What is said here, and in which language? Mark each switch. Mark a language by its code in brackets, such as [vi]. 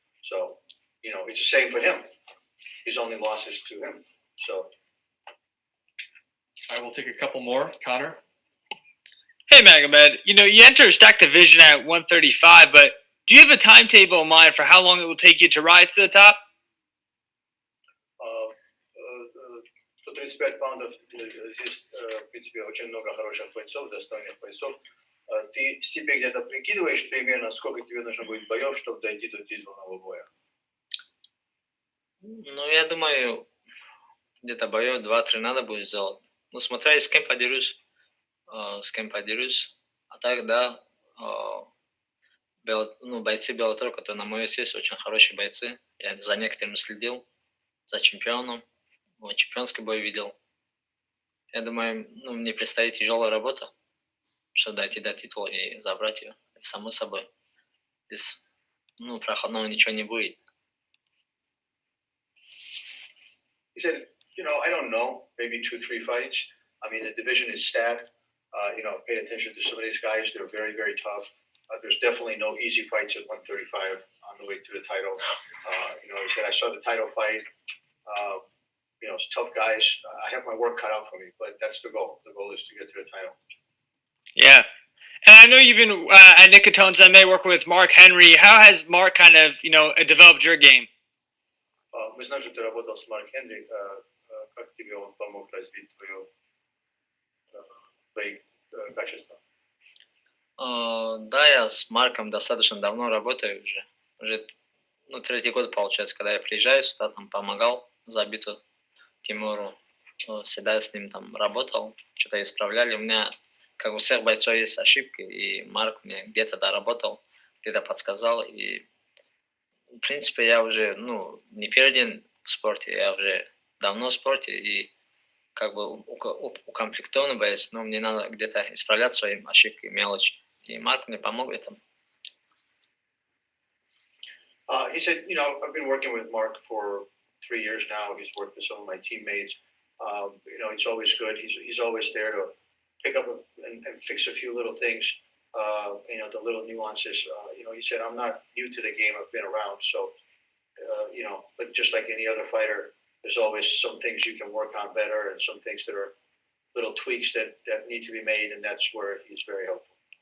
[en] So, it's the same for him. His only losses to him. So, I will take a couple more. Connor? Hey, Magomed. You enter a stacked division at 135, but do you have a timetable in mind for how long it will take you to rise to the top? [ru] 135 паундов, здесь, в принципе, очень много хороших бойцов, достойных бойцов. Ты себе где-то прикидываешь примерно, сколько тебе нужно будет боев, чтобы дойти до титульного боя? Ну, я думаю, где-то боев 2-3 надо будет сделать. Ну, смотря с кем подерусь. А так, да, бойцы Bellator, которые на мою вес есть, очень хорошие бойцы. Я за некоторыми следил, за чемпионом, чемпионский бой видел. Я думаю, мне предстоит тяжелая работа, чтобы дойти до титула и забрать ее. Это само собой. Здесь, проходного ничего не будет. [en] He said, I don't know, maybe 2-3 fights. I mean, the division is stacked. Pay attention to some of these guys. They're very, very tough. There's definitely no easy fights at 135 on the way to the title. He said, I saw the title fight. It's tough guys. I have my work cut out for me, but that's the goal. The goal is to get to the title. Yeah. And I know you've been at Nicatone's MMA working with Mark Henry. How has Mark kind of, developed your game? [ru] Мы знаем, что ты работал с Марк Хенри. Как тебе он помог развить твои качества? Да, я с Марком достаточно давно работаю уже. Уже третий год получается, когда я приезжаю сюда, там помогал забиту Тимуру. Всегда с ним там работал, что-то исправляли. У меня, как у всех бойцов, есть ошибки, и Марк мне где-то доработал, где-то подсказал. И, в принципе, я уже, не первый день в спорте, я уже давно в спорте, и как бы укомплектованный боец, но мне надо где-то исправлять свои ошибки, мелочи. И Марк мне помог в этом. [en] He said, I've been working with Mark for 3 years now. He's worked with some of my teammates. He's always good. He's always there to pick up and fix a few little things. The little nuances. He said, I'm not new to the game. I've been around. So, but just like any other fighter, there's always some things you can work on better and some things that are little tweaks that need to be made, and that's where he's very helpful.